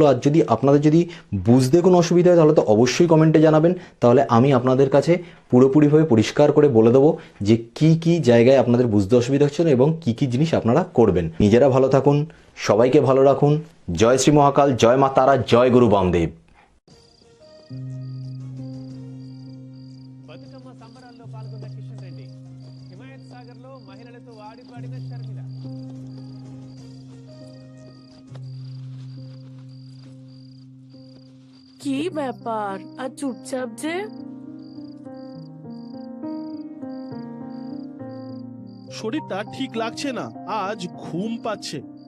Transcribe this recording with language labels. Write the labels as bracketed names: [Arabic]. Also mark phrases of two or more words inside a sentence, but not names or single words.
[Bangla] আর যদি আপনাদের যদি বুঝতে কোনো অসুবিধা হয় তাহলে তো অবশ্যই কমেন্টে জানাবেন, তাহলে আমি আপনাদের কাছে পুরোপুরিভাবে পরিষ্কার করে বলে দেবো যে কি কি জায়গায় আপনাদের বুঝতে অসুবিধা হচ্ছে এবং কি কি জিনিস আপনারা করবেন। নিজেরা ভালো থাকুন, সবাইকে ভালো রাখুন। জয় শ্রী মহাকাল, জয় মা তারা, জয় গুরু বামদেব। [Telugu] బతుకమ్మ సంబరాల్లో పాల్గొన్న కిషన్ రెడ్డి, హిమాయత్ సాగర్ లో మహిళలతో ఆడి పాడిన షర్మిల. [Bangla] কি ব্যাপার আর চুপচাপ যে? শরীরটা ঠিক লাগছে না, আজ ঘুম পাচ্ছে।